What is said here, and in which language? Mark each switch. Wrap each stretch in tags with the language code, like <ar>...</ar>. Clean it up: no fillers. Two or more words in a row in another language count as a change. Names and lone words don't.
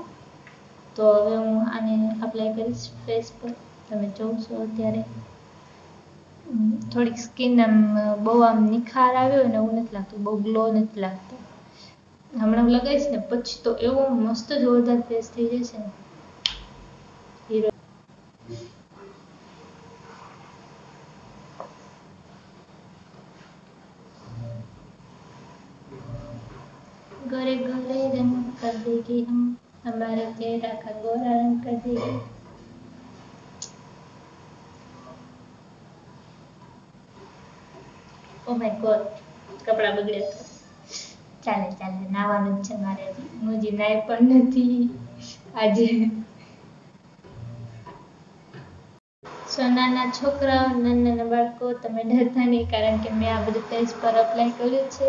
<gu>તો હવે હું આને અપ્લાય કરીશ ફેસ પર. તમે જોશો અત્યારે થોડીક સ્કિન આમ બહુ આમ નિખાર આવ્યો ને એવું નથી લાગતું, બહુ ગ્લો નથી લાગતો. હમણાં હું લગાવીશ ને પછી તો એવો મસ્ત જોરદાર ફેસ થઈ જશે ને.</gu> <hi>गोरे गोरे रंग कर देगी हम, हमारे चेहरा का गोरा रंग कर देगी.</hi> <en>Oh my God,</en> <gu>કપડાં બગડ્યા. તો ચાલે નાવાનું જ છે મારે. હું હજી નાઈ પણ નથી આજે. નાના છોકરાઓ, નાના બાળકો, તમે ડરતા નહીં, કારણ કે મેં આ બધું ફેસ પર અપ્લાય કર્યું છે.</gu>